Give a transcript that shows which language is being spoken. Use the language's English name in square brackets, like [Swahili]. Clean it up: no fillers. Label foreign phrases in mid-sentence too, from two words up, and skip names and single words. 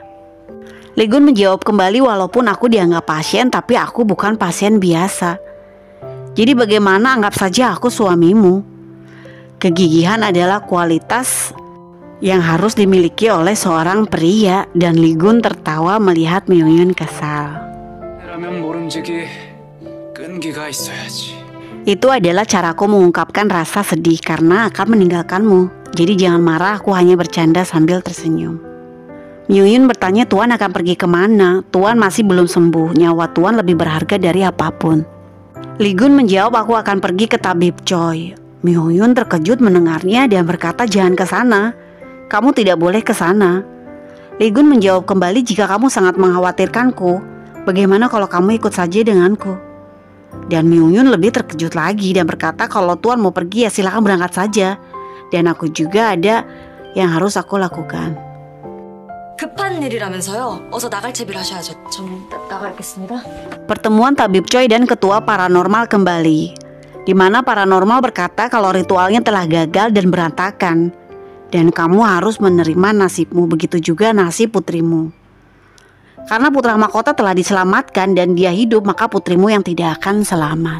[Indonesian] Ligun menjawab kembali walaupun aku dianggap pasien tapi aku bukan pasien biasa. Jadi bagaimana anggap saja aku suamimu. Kegigihan adalah kualitas yang harus dimiliki oleh seorang pria dan Ligun tertawa melihat Myung-yun kesal. [Korean] 라면 모름지기 끈기가 있어야지. [Indonesian] Itu adalah caraku mengungkapkan rasa sedih karena akan meninggalkanmu. Jadi jangan marah, aku hanya bercanda sambil tersenyum. Myung-yun bertanya Tuan akan pergi kemana? Tuan masih belum sembuh, nyawa Tuan lebih berharga dari apapun. Li Gun menjawab, aku akan pergi ke tabib Choi. Myung-yun terkejut mendengarnya dan berkata, jangan ke sana. Kamu tidak boleh ke sana. Li Gun menjawab kembali, jika kamu sangat mengkhawatirkanku, bagaimana kalau kamu ikut saja denganku? Dan Myung-yun lebih terkejut lagi dan berkata, kalau Tuan mau pergi ya silakan berangkat saja. Dan aku juga ada yang harus aku lakukan. [Korean] 급한 일이라면서요. 어서 나갈 채비를 하셔야죠. 전 나가겠습니다. [Indonesian] Pertemuan tabib Choi dan ketua paranormal kembali, di mana paranormal berkata kalau ritualnya telah gagal dan berantakan, dan kamu harus menerima nasibmu, begitu juga nasib putrimu. Karena putra mahkota telah diselamatkan dan dia hidup, maka putrimu yang tidak akan selamat.